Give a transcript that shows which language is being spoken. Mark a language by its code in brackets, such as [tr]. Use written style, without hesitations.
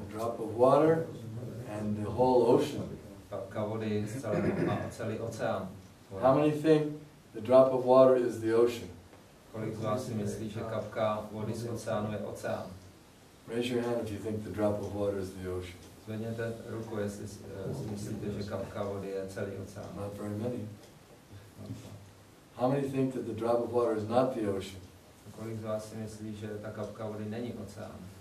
[en] A drop of water and the whole ocean. [cs] Kapka vody a celý oceán. [en] How many think the drop of water is the ocean? [cs] Kolik z vás si myslí, že kapka vody z oceánu je oceán? [en] Raise your hand if you think the drop of water is the ocean. [cs] Zvedněte ruku, jestli si myslíte, že kapka vody je celý oceán. [en] Not very many. How many think that the drop of water is not the ocean? [cs] Kolik z vás si myslí, že ta kapka vody není oceán?